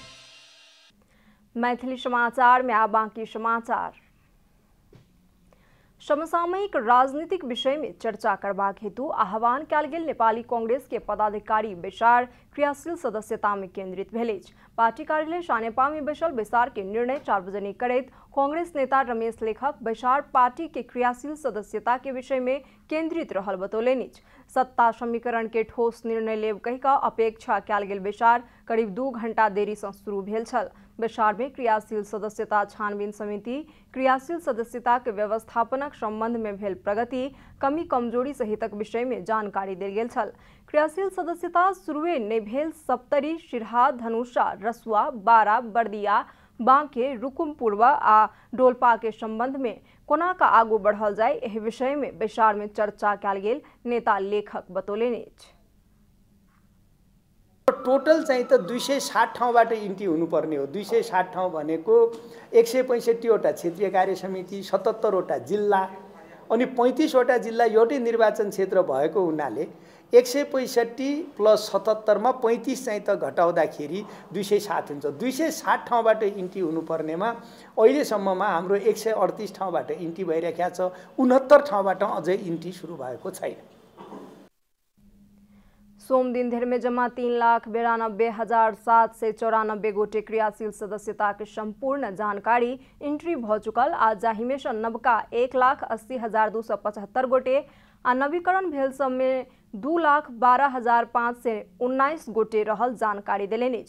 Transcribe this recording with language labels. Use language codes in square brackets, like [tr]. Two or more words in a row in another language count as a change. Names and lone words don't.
[mai] मैथिली समाचार में आप बाकी समाचार। समसामयिक राजनीतिक विषय में चर्चा करबाक हेतु आह्वान कयल गेल नेपाली कांग्रेस के पदाधिकारी बैसार क्रियाशील सदस्यता में केंद्रित भेल अछि। पार्टी कार्यालय सानेपा में बैसल बैसार के निर्णय सार्वजनिक करैत कांग्रेस नेता रमेश लेखक बैसार पार्टी के क्रियाशील सदस्यता के विषय में केंद्रित रहल बतौलनि अछि। सत्ता समीकरण के ठोस निर्णय लेब कहि कऽ अपेक्षा कयल गेल बैसार करीब 2 घंटा देरी से शुरू भेल छल। बैसार में क्रियाशील सदस्यता छानबीन समिति, क्रियाशील सदस्यता के व्यवस्थापनक संबंध में भेल प्रगति, कमी कमजोरी सहितक विषय में जानकारी देल गेल छल। क्रियाशील सदस्यता शुरुए नहि भेल सप्तरी, सिरहा, धनुषा, रसुआ, बारा, बर्दिया, बांके, रुकुम पूर्व आ डोलपा के संबंध में कोना का आगू बढ़ल जाय एहि विषय में बैसार में चर्चा कयल गेल नेता लेखक बतौलनि अछि। [ne] टोटल चाहिँ त 260 ठाउँबाट इन्ट्री हुनुपर्ने हो। 260 ठाउँ भनेको 165 वटा क्षेत्रीय कार्य समिति, 77 वटा जिल्ला अनि 35 वटा जिल्ला एउटै निर्वाचन क्षेत्र भएको हुनाले 165 प्लस 77 मा 35 चाहिँ त घटाउँदाखेरि 260 हुन्छ। 260 ठाउँबाट इन्ट्री हुनुपर्नेमा अहिलेसम्ममा हाम्रो 138 ठाउँबाट इन्ट्री भइरहेको छ। 69 ठाउँबाट अझै इन्ट्री सुरु भएको छैन। [mai] सोम दिन धर में जमा 3,92,794 गोटे क्रियाशील सदस्यता के संपूर्ण जानकारी एंट्री भ चुकल आ जाहि में से नवका 1,80,275 गोटे आ नवीकरण भेल सब में 2,12,519 गोटे रहल जानकारी देलनि अछि।